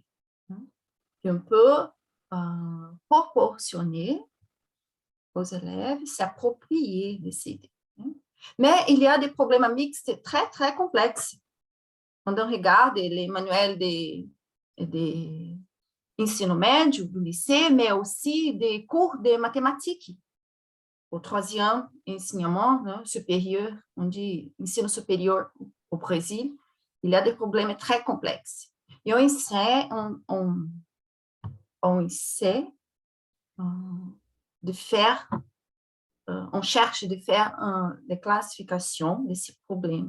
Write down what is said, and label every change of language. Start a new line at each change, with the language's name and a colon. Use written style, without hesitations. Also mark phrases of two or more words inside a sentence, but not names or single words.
French: On peut proportionner aux élèves s'approprier de ces idées. Mais il y a des problèmes mixtes très, très complexes. Quand on regarde les manuels de
Portuguese: ensino médio do
French: lycée, mais aussi des cours de mathématiques. Au 3e enseignement supérieur, on dit ensino supérieur au Brésil, il y a des problèmes très complexes. Et on essaie de faire, on cherche de faire des classifications de ces problèmes.